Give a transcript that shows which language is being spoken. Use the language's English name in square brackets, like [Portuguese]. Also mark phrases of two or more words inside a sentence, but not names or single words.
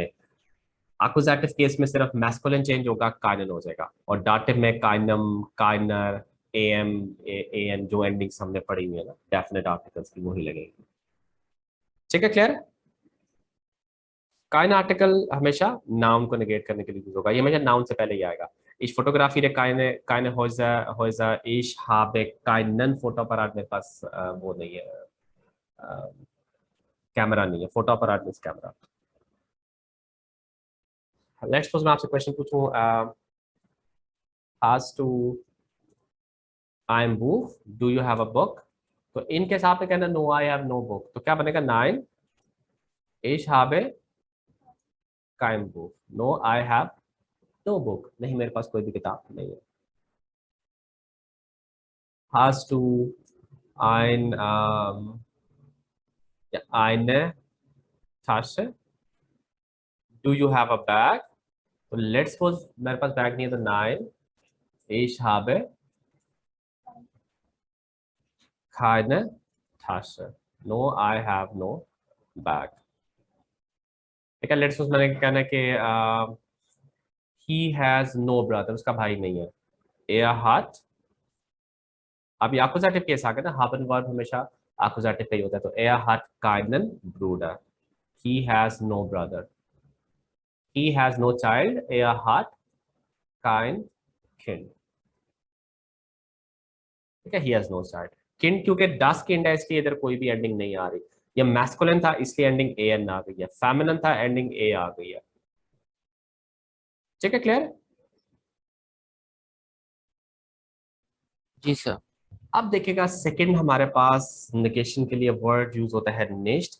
[English] accusative case [Hindi] में सिर्फ [English] masculine change [Hindi] होगा, काइनन हो जाएगा. और डाटिव में [German] keinem, keiner, em, en [Hindi] जो एंडिंग्स हमने पढ़ी हुई है ना [English] definite articles [Hindi] की, वही लगेगी. ठीक है, क्लियर. काइन आर्टिकल हमेशा नाउन को नेगेट करने के लिए यूज होगा, ये हमेशा नाउन से पहले ही आएगा. [German] Ich fotografiere keine Häuser, ich habe keinen Fotoapparat. [Hindi] मेरे पास वो नहीं है, कैमरा नहीं है. फोटोअपराट [English] means camera. next suppose [Hindi] मैं आपसे क्वेश्चन पूछूं, आज टू आई एम बुक, [English] do you have a book. [Hindi] तो इनके हिसाब से कहना [English] no I have no book, [Hindi] तो क्या बनेगा [German] nein ich habe kein Buch, [English] no I have no book, [Hindi] नहीं मेरे पास कोई भी किताब नहीं है. [German] hast du ein ja, eine Tasche, [English] do you have a bag. [Hindi] तो [English] let's suppose [Hindi] मेरे पास बैग नहीं है, तो [German] nein ich habe keine Tasche, [English] no I have no bag. [Hindi] ठीक है, [English] let's suppose [Hindi] मैंने कहना है कि [English] he has no brother, [Hindi] उसका भाई नहीं है. [German] er hat, [Hindi] अब [English] accusative case [Hindi] आ गया ना, haben वर्ब हमेशा एक्कुजेटिव का ही होता है. [German] तो er hat keinen Bruder, [English] he has no brother, he has no child, [German] er hat kein Kind. [Hindi] ठीक है, [English] he has no child. [Hindi] Kind क्योंकि [German] das Kind [Hindi] है इसलिए इधर कोई भी एंडिंग नहीं आ रही. ये मैस्कुलिन था इसलिए एंडिंग an आ गई है, फेमिनिन था एंडिंग a आ गई है. ठीक है, क्लियर. जी सर। अब देखिएगा सेकंड हमारे पास नेगेशन के लिए वर्ड यूज होता है निस्ट.